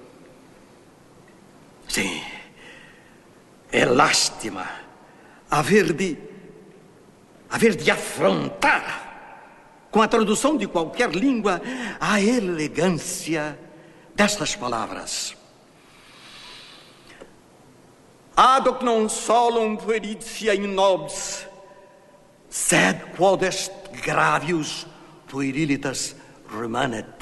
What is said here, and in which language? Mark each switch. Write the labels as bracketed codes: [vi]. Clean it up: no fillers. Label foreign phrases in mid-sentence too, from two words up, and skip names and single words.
[pt] Sim, é lástima haver de afrontar com a tradução de qualquer língua a elegância destas palavras. [la] Ad hoc non solum pueritia in nobis, sed quod est gravius puerilitas remanet.